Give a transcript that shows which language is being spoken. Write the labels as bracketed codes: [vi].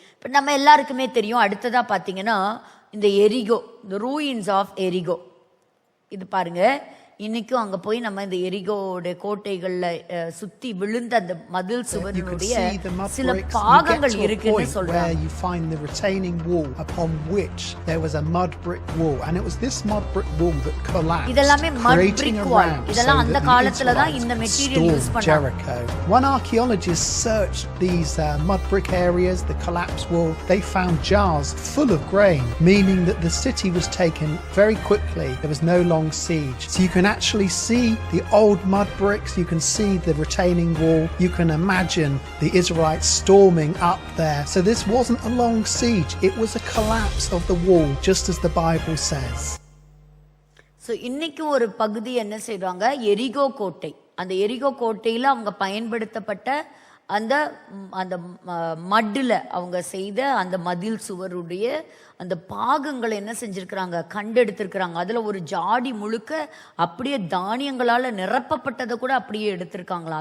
[ta] இப்போ நம்ம எல்லாருக்குமே தெரியும். அடுத்ததாக பார்த்தீங்கன்னா இந்த எரிகோ, இந்த ரூயின்ஸ் ஆஃப் எரிகோ. இது பாருங்க, இன்னைக்கும் அங்கே போய் நம்ம இந்த எரிகோட கோட்டைகளில் சுற்றி விழுந்த அந்த மதில் சுவரினுடைய சில பாகங்கள் இருக்குன்னு சொல்றாங்க. [en] You find the retaining wall upon which there was a mud brick wall, and it was this mud brick wall that collapsed. [ta] இதெல்லாமே [en] mud brick wall. [ta] இதெல்லாம் அந்த காலத்துல தான் இந்த மெட்டீரியல் யூஸ் பண்ணாங்க. [en] Jericho. One archaeologist searched these mud brick areas, the collapsed wall. They found jars full of grain, meaning that the city was taken very quickly. There was no long siege. So you can actually see the old mud bricks, you can see the retaining wall, you can imagine the Israelites storming up there. So this wasn't a long siege, it was a collapse of the wall, just as the Bible says. [ta] So இன்னைக்கும் ஒரு பகுதி என்ன செய்றாங்க? எரிகோ கோட்டை. அந்த எரிகோ கோட்டையில் அவங்க பயன்படுத்தப்பட்ட அந்த அந்த மட்டில் அவங்க செய்த அந்த மதில் சுவருடைய அந்த பாகங்களை என்ன செஞ்சுருக்கிறாங்க? கண்டெடுத்திருக்கிறாங்க. அதில் ஒரு ஜாடி முழுக்க அப்படியே தானியங்களால் நிரப்பப்பட்டதை கூட அப்படியே எடுத்திருக்காங்களா.